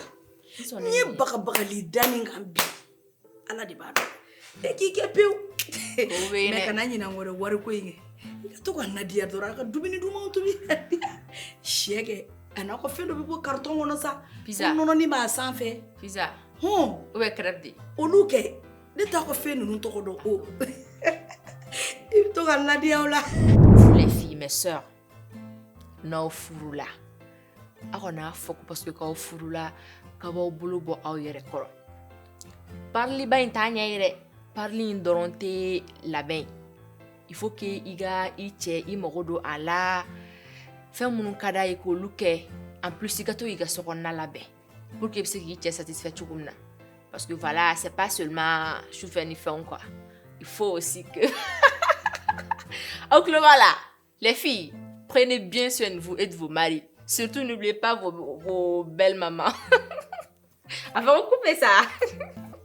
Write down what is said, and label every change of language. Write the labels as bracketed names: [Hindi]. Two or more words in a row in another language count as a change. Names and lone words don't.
[Bambara] N ye bagabagali da nin kan bi. Ala de b'a dɔn. E k'i kɛ pewu. O bɛ yen Mais dɛ. kana ɲinɛ wɛrɛ wariko in kɛ. I ka to ka nadiya dɔrɔn a ka dumuni dumanw tobi. Sɛ kɛ a n'a ka fɛn dɔ bɛ bɔ carton kɔnɔ sa. Pizza. Ko nɔnɔnin b'a sanfɛ. Pizza. Hɔn. [French] Ou bien crêpe de. [Bambara] Olu kɛ ne t'a ka fɛn ninnu tɔgɔ dɔn o. I bɛ to ka nadiya o la. [French] Vous les filles, mes sœurs, [Bambara] n'aw furula. Aw kana fɔ ko [French] parce que [Bambara] k'aw furula k'a b'aw bolo bɔ aw yɛrɛ kɔrɔ. Pariliba in t'a ɲɛ ye dɛ. Parili in dɔrɔn tɛ labɛn. [French] Il faut que [Bambara] i ka i cɛ i mago don a la. Fɛn minnu ka d'a ye k'olu kɛ. [French] En plus [Bambara] i ka to i ka sokɔnɔna labɛn. [French] Pour que [Bambara] i bɛ se k'i cɛ satisfait cogo min na. [French] Parce que voilà, c'est pas seulement [Bambara] sufɛ ni fɛnw [French] quoi. Il faut aussi que... Au club, voilà, les filles, prenez bien soin de vous et de vos maris. Surtout, n'oubliez pas vos belles mamans. Avant de couper ça.